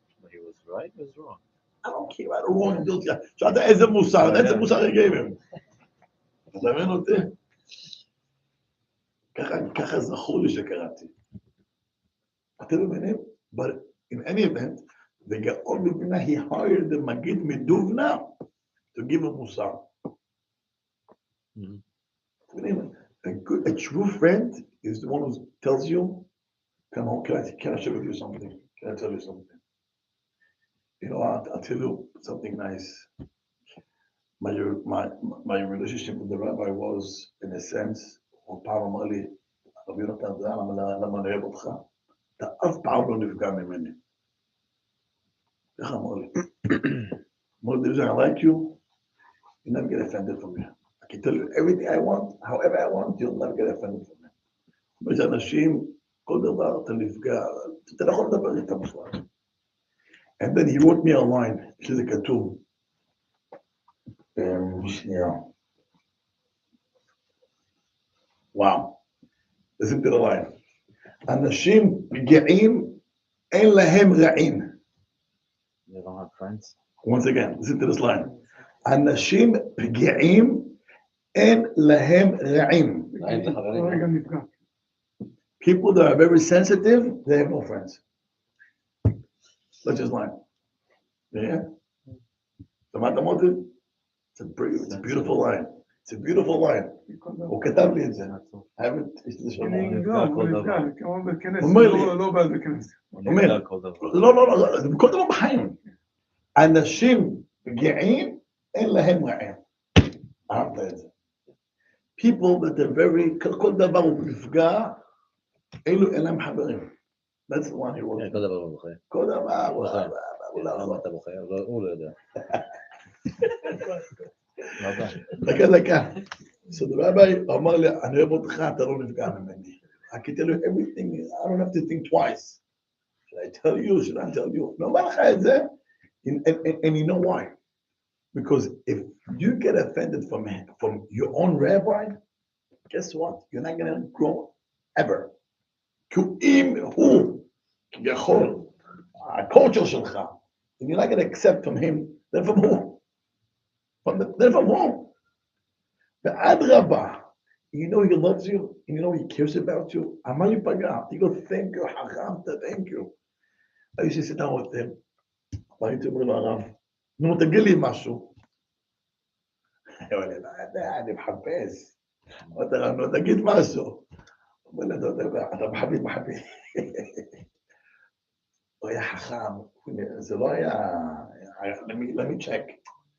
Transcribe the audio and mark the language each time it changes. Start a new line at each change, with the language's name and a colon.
English: He was right, he was wrong. I don't care about the wrong.
Hebrew: שאלת איזה מוסר, איזה מוסר
English: he gave him.
Hebrew: אתה מבין אותי? ככה זכור לי שקראתי. אתם מבינים?
English: But in any event, the Gaon Mevina, he hired the Magid Meduvna to give him Musar. A true friend is the one who tells you, come on, can I share with you something? Can I tell you something? You know, I'll tell you something nice. My relationship with the rabbi was, in a sense,
Hebrew: הוא פעם אמר לי, רבי יונתן אדמוני, למה אני אוהב אותך? אתה אף פעם לא נפגע ממני. איך אמר לי? אמר לי,
English: I like you, you never get offended from me. I can tell you everything I want, however I want, you'll never get offended from me.
Hebrew: יש אנשים, כל דבר אתה נפגע, אתה לא יכול לדבר איתם בכלל.
English: And then he wrote me a line,
Hebrew: שזה כתוב, שנייה.
English: Wow. Listen to the line.
Hebrew: אנשים פגיעים, אין להם רעים.
English: They don't have friends. Once again, listen to this line.
Hebrew: אנשים פגיעים, אין להם רעים. רגע נפגע.
English: People that are very sensitive, they have no friends. That's his line. Yeah?
Hebrew: שמעת מוטי?
English: It's a beautiful line. It's a beautiful line.
Hebrew: הוא כתב לי את זה. יש לזה שם. הוא נפגע, כמו בכנס, אומר לי. לא בא בכנס. אומר, לא, זה בכל דבר בחיים. אנשים פגיעים, אין להם רעים. אהבת את זה.
English: People that are very,
Hebrew: כל דבר הוא נפגע, אלו אין להם חברים.
English: That's the one he wrote.
Hebrew: כל דבר הוא בוחר. כל דבר, למה אתה בוחר? הוא לא יודע. דקה.
English: So the rabbi
Hebrew: אמר לי, אני אוהב אותך, אתה לא נפגע ממני.
English: I can tell you everything, I don't have to think twice. Should I tell you, should I tell you?
Hebrew: לא אומר לך את זה,
English: and you know why? Because if you get offended from your own rabbi, guess what? You're not going to grow ever.
Hebrew: כי אם הוא יכול, הקולצ'ר שלך,
English: and you're not going to accept from him, then from who? Then from who?
Hebrew: ואדרבה,
English: you know he loves you, and you know he cares about you,
Hebrew: אמר לי פגע,
English: he goes, thank you,
Hebrew: חכמת,
English: thank you. I used to sit down with him,
Hebrew: והייתי אומר לו הרב, נו, תגיד לי משהו. אני מחפש. אמרתי הרב, נו, תגיד משהו. אומר לי, אתה מחביב. הוא היה חכם, זה לא היה,
English: let me check.